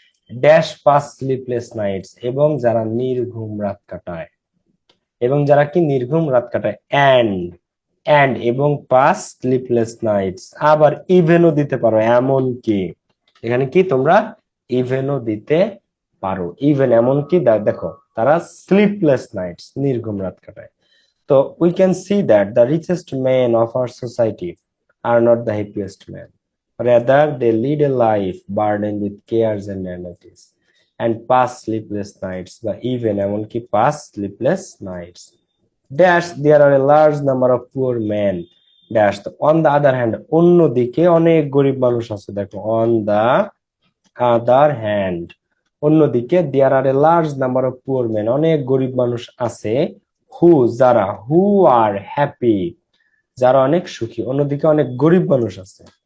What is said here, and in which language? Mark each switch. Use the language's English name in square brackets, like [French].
[Bangla] Dash [English] pass sleepless nights, [Bangla] এবং যারা নির্ঘুম রাত কাটায়, এবং যারা কি নির্ঘুম রাত কাটায়, অ্যান্ড এবং পাস স্লিপলেস নাইটস, আবার ইভেনও দিতে পারো, এমন কি, এখানে কি তোমরা ইভেনও দিতে পারো, ইভেন এমন কি দেখো তারা স্লিপলেস নাইটস নির্ঘুম রাত কাটায়। [English] তো we can see that the richest man of our society are not the happiest man, rather they lead a life burdened with cares and anxieties and pass sleepless nights, বা even এমনকি pass sleepless nights. Dash there are a large number of poor men. [Bangla] Dash তো [English] on the other hand, [Bangla] অন্যদিকে অনেক গরিব মানুষ আছে, দেখো on the other hand, অন্যদিকে [English] there are a large number of poor men, [Bangla] অনেক গরিব মানুষ আছে, who যারা, [English] who are happy, [Bangla] যারা অনেক সুখী, অন্যদিকে অনেক গরিব মানুষ আছে।